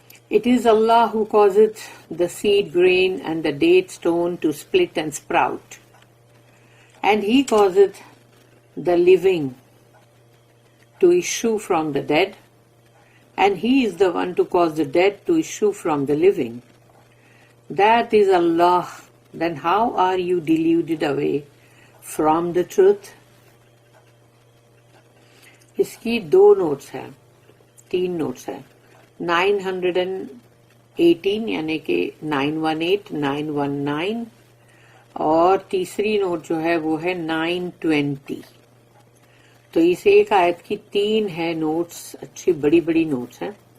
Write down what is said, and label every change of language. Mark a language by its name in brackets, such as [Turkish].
[English] It is Allah who causeth the seed grain and the date stone to split and sprout, and He causeth the living to issue from the dead, and He is the one to cause the dead to issue from the living. That is Allah. Then how are you deluded away from the truth? [Urdu] اس کی دو notice ہیں، تین notice ہیں، 918 یعنی کہ 918، 919، اور تیسری note جو ہے وہ ہے 920۔ تو اس ایک آیت کی تین ہے نوٹس، اچھی بڑی بڑی نوٹس ہیں۔